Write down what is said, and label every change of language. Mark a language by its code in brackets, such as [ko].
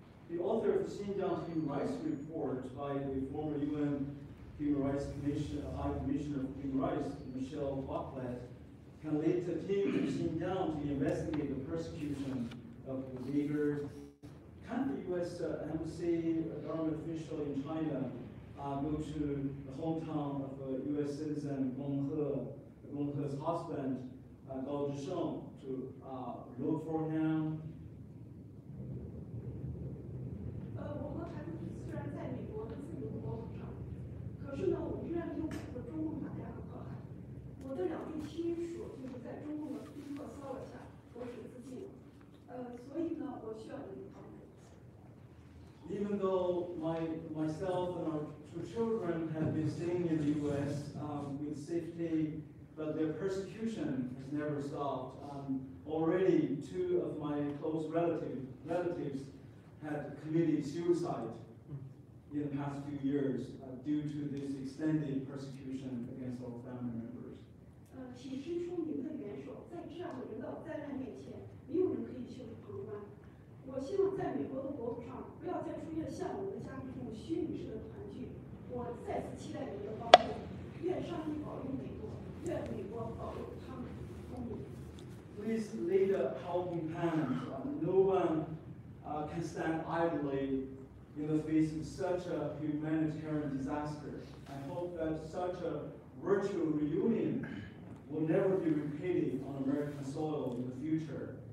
[en] The author of the Xinjiang Human Rights Report by the former UN Human Rights Commission, High Commissioner of Human Rights, Michelle Bachelet, can lead a team to Xinjiang to investigate the persecution of the Uyghurs. Can the U.S. Embassy, a government official in China, go to the hometown of U.S. citizen Gong He's husband, Gao Zhisheng, to look for him? [zh] 我和孩子虽然在美国的自由的国土上，可是呢，我们依然没有摆脱中共打压和迫害。我的2位亲属就是在中共的逼迫骚扰下投水自尽了。所以呢，我需要你的帮助。 [en] Even though myself and our 2 children have been staying in the U.S. With safety, but their persecution has never stopped. Already 2 of my close relatives had committed suicide in the past few years due to this extended persecution against our family members. [zh] 请伸出您的援手，在这样的人道灾难面前，没有人可以袖手旁观。我希望在美国的国土上，不要再出现像我们的家庭这种虚拟式的团聚。我再次期待你们的帮助。愿上帝保佑美国，愿美国保佑他们公民。 [en] Please lead a helping hand. No one can stand idly in the face of such a humanitarian disaster. I hope that such a virtual reunion will never be repeated on American soil in the future.